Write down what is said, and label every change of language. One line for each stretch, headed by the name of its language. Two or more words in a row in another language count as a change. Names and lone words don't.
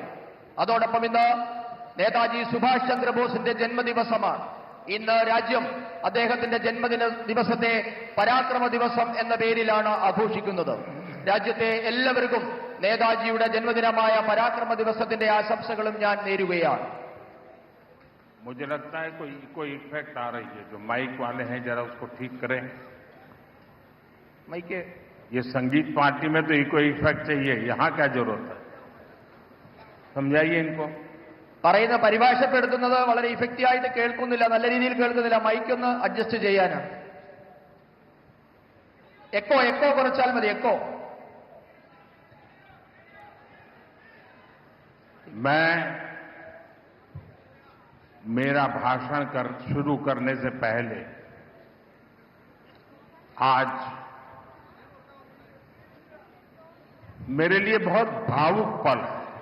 Malayalam: അതോടൊപ്പം ഇന്ന് നേതാജി സുഭാഷ് ചന്ദ്രബോസിന്റെ ജന്മദിവസമാണ്. ഇന്ന് രാജ്യം അദ്ദേഹത്തിന്റെ ജന്മദിന ദിവസത്തെ പരാക്രമ ദിവസം എന്ന പേരിലാണ് ആഘോഷിക്കുന്നത്. രാജ്യത്തെ എല്ലാവർക്കും നേതാജിയുടെ ജന്മദിനമായ പരാക്രമ ദിവസത്തിന്റെ ആശംസകളും ഞാൻ നേരുകയാണ്.
Hindi: मुझे लगता है कोई इफेक्ट आ रही है। जो माइक वाले हैं जरा उसको ठीक करें। माइक ये संगीत पार्टी में तो
English: echo effect
Hindi: चाहिए, यहाँ क्या जरूरत है? समझाइए इनको.
Malayalam: പറയുന്ന പരിഭാഷപ്പെടുത്തുന്നത് വളരെ ഇഫക്റ്റീവ് ആയിട്ട് കേൾക്കുന്നില്ല, നല്ല രീതിയിൽ കേൾക്കുന്നില്ല. മൈക്ക് ഒന്ന് അഡ്ജസ്റ്റ് ചെയ്യാനാണ്. എക്കോ കുറച്ചാൽ മതി. എക്കോ.
Hindi: मैं मेरा भाषण शुरू करने से पहले आज मेरे लिए बहुत भावुक पल है।